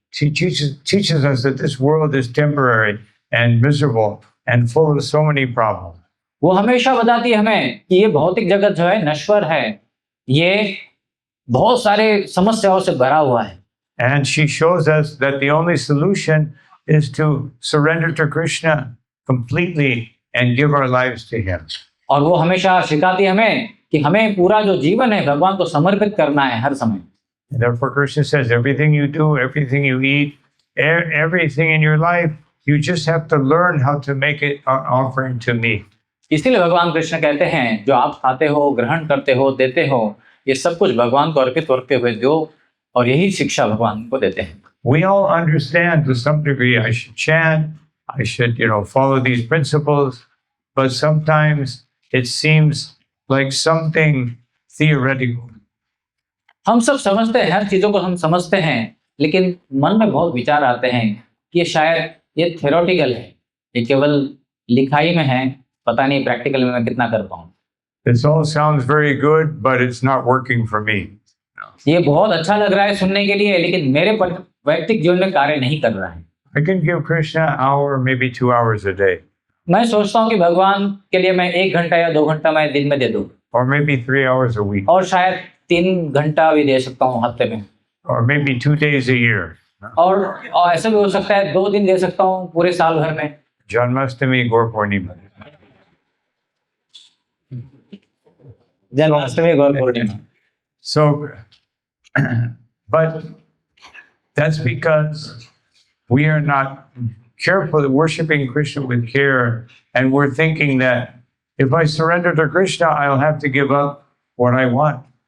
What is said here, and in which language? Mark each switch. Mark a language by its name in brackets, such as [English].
[English] She teaches us that this world is temporary and miserable and full of so many problems. [Hindi] वो हमेशा बताती है हमें कि ये भौतिक जगत जो है नश्वर है, ये बहुत सारे समस्याओं से भरा हुआ है। [English] And she shows us that the only solution is to surrender to Krishna completely and give our lives to Him. [Hindi] और वो हमेशा सिखाती है हमें कि हमें पूरा जो जीवन है भगवान को समर्पित करना है हर समय। [English] And therefore, Krishna says, everything you do, everything you eat, everything in your life, you just have to learn how to make it an offering to me. [Hindi] इसीलिए भगवान कृष्ण कहते हैं जो आप खाते हो, ग्रहण करते हो, देते हो, ये सब कुछ भगवान को अर्पित करते हुए दो, और यही शिक्षा भगवान को देते हैं। [English] We all understand to some degree I should chant, I should, follow these principles, but sometimes it seems like something theoretical. [Hindi] हम सब समझते हैं, हर चीजों को हम समझते हैं, लेकिन मन में बहुत विचार आते हैं कि ये शायद ये थ्योरेटिकल है, ये केवल लिखाई में है, पता नहीं प्रैक्टिकल में मैं कितना कर पाऊँ। [English] This all sounds very good, but it's not working for me. [Hindi] ये बहुत अच्छा लग रहा है सुनने के लिए, लेकिन मेरे वैयक्तिक जीवन में कार्य नहीं कर रहा है। [English] I can give Krishna an hour, maybe 2 hours a day, [Hindi] मैं सोचता हूँ कि भगवान के लिए मैं 1 घंटा या 2 घंटा मैं दिन में दे दूँ, [English] or maybe 3 hours a week, [Hindi] और शायद 3 घंटा भी दे सकता हूँ हफ्ते में, [English] or maybe 2 days a year. [Hindi] और ऐसा भी हो सकता है 2 दिन दे सकता हूँ पूरे साल भर में। [English] Janmashtami, Gaur Purnima. [Hindi] Janmashtami, Gaur Purnima. [English] So, but that's because we are not careful worshiping Krishna with care, and we're thinking that if I surrender to Krishna, I'll have to give up what I want.